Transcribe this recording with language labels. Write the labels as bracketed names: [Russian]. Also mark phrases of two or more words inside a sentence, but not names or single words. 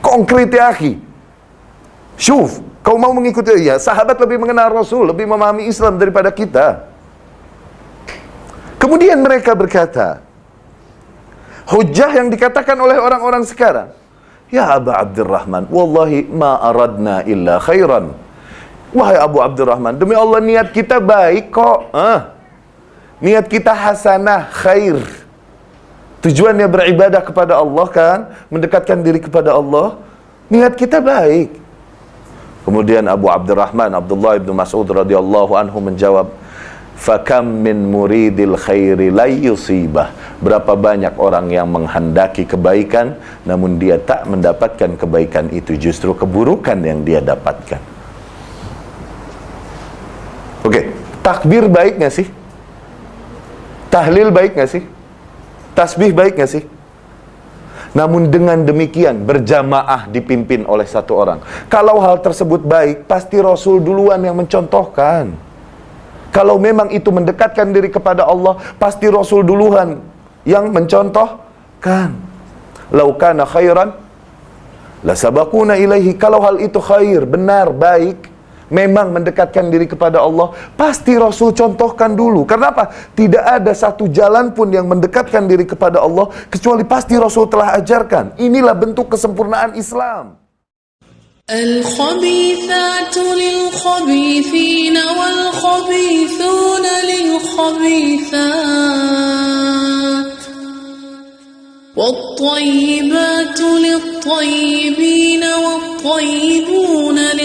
[Indonesian] Konkret [Arabic] يا أخي. [Indonesian] Syuf, kau mau mengikuti, ya sahabat lebih mengenal Rasul, lebih memahami Islam daripada kita. Kemudian mereka berkata, hujah yang dikatakan oleh orang-orang sekarang, ya Aba Abdurrahman, [Arabic] والله ما أردنا إلا خيرا. [Indonesian] Wahai Abu Abdurrahman, demi Allah niat kita baik kok. Niat kita [Arabic] حسنة، خير. [Indonesian] Tujuannya beribadah kepada Allah kan, mendekatkan diri kepada Allah. Niat kita baik. Kemudian Abu Abdurrahman, Abdullah bin Mas'ud [Arabic] رضي الله عنه [Indonesian] menjawab, [Arabic] فكم من مريد للخير لا يصيبه. [Indonesian] Berapa banyak orang yang menghendaki kebaikan namun dia tak mendapatkan kebaikan itu, justru keburukan yang dia dapatkan. Oke, takbir baik gak sih? Tahlil baik gak sih? Tasbih baik gak sih? Namun dengan demikian berjamaah dipimpin oleh satu orang. Kalau hal tersebut baik, pasti Rasul duluan yang mencontohkan. Kalau memang itu mendekatkan diri kepada Allah, pasti Rasul duluan yang mencontohkan. [Arabic] لو كان خيرا لسبقونا إليه. [Indonesian] Kalau hal itu khair, benar, baik, memang mendekatkan diri kepada Allah, pasti Rasul contohkan dulu. Karena apa? Tidak ada satu jalan pun yang mendekatkan diri kepada Allah kecuali pasti Rasul telah ajarkan. Inilah bentuk kesempurnaan Islam. [Arabic] الخبيثات للخبيثين والخبيثون للخبيثات والطيبات للطيبين والطيبون